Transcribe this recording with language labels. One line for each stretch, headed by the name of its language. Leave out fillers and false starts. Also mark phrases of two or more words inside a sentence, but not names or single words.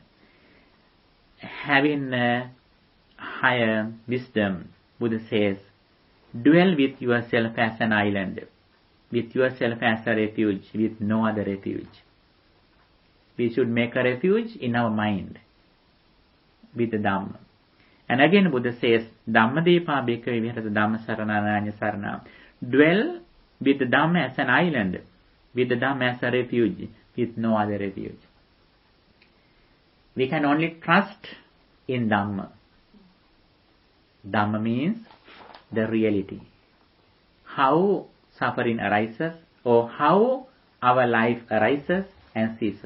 English: Having a higher wisdom, Buddha says, dwell with yourself as an island, with yourself as a refuge, with no other refuge. We should make a refuge in our mind, with the Dhamma. And again Buddha says,
Pali: Dhammadepa bhikkhave viharata dhamma saranaranya sarana.
English: Dwell with the Dhamma as an island, with the Dhamma as a refuge, with no other refuge. We can only trust in Dhamma. Dhamma means the reality. How suffering arises, or how our life arises and ceases.